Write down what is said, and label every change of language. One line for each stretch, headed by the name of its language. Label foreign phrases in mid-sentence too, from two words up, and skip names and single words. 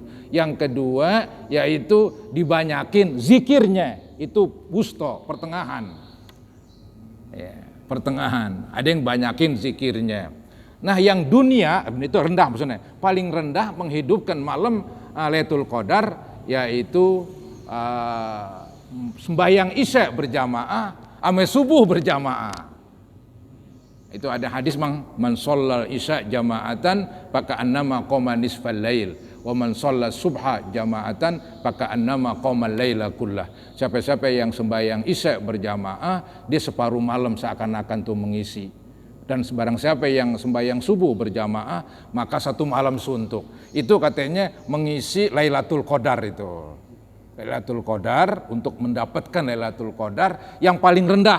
Indonesian: Yang kedua yaitu dibanyakin zikirnya, itu wusto, pertengahan ya, pertengahan, ada yang banyakin zikirnya. Nah yang dunia itu rendah, maksudnya paling rendah menghidupkan malam Lailatul Qadar, yaitu sembahyang isya berjamaah ame subuh berjamaah. Itu ada hadis
Arabic: من صلى العشاء جماعة فكأنما قام نصف الليل ومن صلى الصبح جماعة فكأنما قام الليل كله.
Indonesian: Siapa-siapa yang sembahyang isya berjamaah, dia separuh malam seakan-akan tuh mengisi. Dan sebarang siapa yang sembahyang subuh berjamaah, maka satu malam suntuk. Itu katanya mengisi Lailatul Qadar itu. Lailatul Qadar, untuk mendapatkan Lailatul Qadar yang paling rendah.